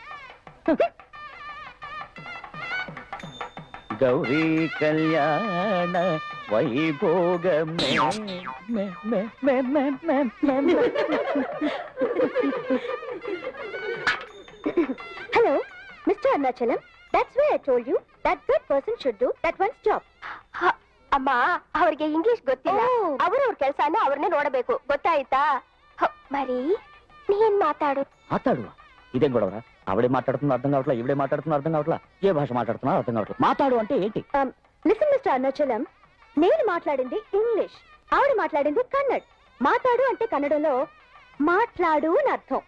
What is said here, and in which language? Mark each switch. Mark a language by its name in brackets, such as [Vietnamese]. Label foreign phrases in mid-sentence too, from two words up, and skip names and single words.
[Telugu] గౌరీ కళ్యాణ వైభోగమే. [English] hello Mister Arunachalam, that's why I told you that good person should do that one's job. [Kannada] ಅಮ್ಮ ಅವ್ರಿಗೆ ಇಂಗ್ಲಿಷ್ ಗೊತ್ತಿಲ್ಲ, ಅವ್ರವ್ರ ಕೆಲಸನ ಅವ್ರನ್ನೇ ನೋಡಬೇಕು, ಗೊತ್ತಾಯ್ತಾ? [Telugu] మరి ನೀನ್ మాట్లాడు. మాట్లాడు? ఇదేం గొడవరా? ఆవిడే మాట్లాడుతున్నా అర్థం కావట్లా, ఈవిడే మాట్లాడుతున్నా అర్థం కావట్లా, ఏ భాష మాట్లాడుతున్నా అర్థం కావట్లా. మాట్లాడు అంటే ఏంటి? [English] listen Mister [Telugu] అరుణాచలం, నేను మాట్లాడింది ఇంగ్లీష్, ఆవిడ మాట్లాడింది కన్నడ్. మాట్లాడు అంటే కన్నడంలో మాట్లాడు అని అర్థం.